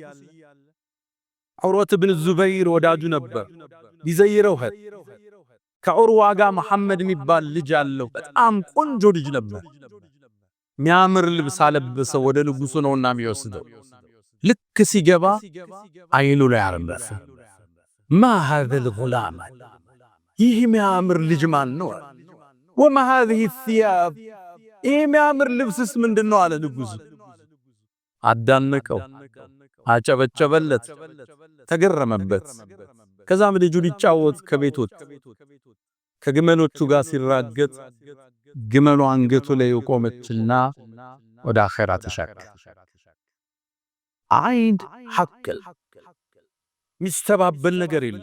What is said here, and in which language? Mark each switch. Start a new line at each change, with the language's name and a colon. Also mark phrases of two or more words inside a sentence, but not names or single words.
Amharic: ዑርወት ኢብኑ ዙበይር ወዳጁ ነበር። ሊዘይረው ሄደ። ከዑርዋ ጋር መሐመድ የሚባል ልጅ አለው። በጣም ቆንጆ ልጅ ነበር። ሚያምር ልብስ አለበሰው። ወደ ንጉሱ ነውና የሚወስደው። ልክ ሲገባ አይኑ ላይ አረፈ።
Arabic: ما هذا الغلام
Amharic: ይህ ሚያምር ልጅ ማን ነው?
Arabic: وما هذه الثياب
Amharic: ይህ ሚያምር ልብስስ ምንድነው? አለ ንጉሱ። አዳነቀው፣ አጨበጨበለት፣ ተገረመበት። ከዛም ልጁ ሊጫወት ከቤት ወጣ። ከግመሎቹ ጋር ሲራገጥ ግመሉ አንገቱ ላይ ቆመችና ወደ አኺራ ተሻገረ። አይን ሐቅ ሚስተባበል ነገር የለም።